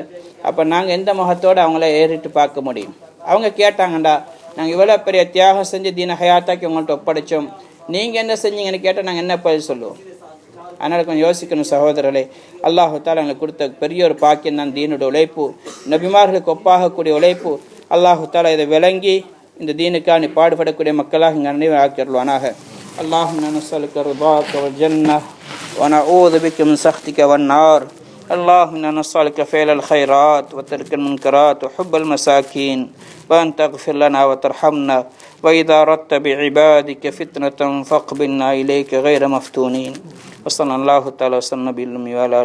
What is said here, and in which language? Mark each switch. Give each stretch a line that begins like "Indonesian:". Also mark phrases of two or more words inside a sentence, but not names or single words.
Tamil: அப்போ நாங்கள் எந்த முகத்தோடு அவங்கள ஏறிட்டு பார்க்க முடியும்? அவங்க கேட்டாங்கண்டா, நாங்கள் இவ்வளோ பெரிய தியாகம் செஞ்சு தீன ஹயாத்தாக்கி உங்கள்கிட்ட ஒப்படைச்சோம், நீங்கள் என்ன செஞ்சீங்கன்னு கேட்டால் நாங்கள் என்ன பதில் சொல்லுவோம்? அதனால் கொஞ்சம் யோசிக்கணும் சகோதரர்களே. அல்லாஹ் தஆலா எங்களுக்கு கொடுத்த பெரிய ஒரு பாக்கியம் தான் தீனுடைய உழைப்பு, நபிமார்களுக்கு ஒப்பாகக்கூடிய உழைப்பு. அல்லாஹ் தஆலா இதை விளங்கி இந்த தீனுக்காக பாடுபடக்கூடிய மக்களாக இங்கே அனைவரும் ஆக்கிடுவானாக.
Arabic: اللهم نسألك رضاك والجنة ونعوذ بك من سخطك والنار. اللهم إنا نسألك فعل الخيرات وترك المنكرات وحب المساكين وأن تغفر لنا وترحمنا وإذا أردت بعبادك فتنة فاقبلنا إليك غير مفتونين. وصلى الله تعالى وسلم بالأمي وعلى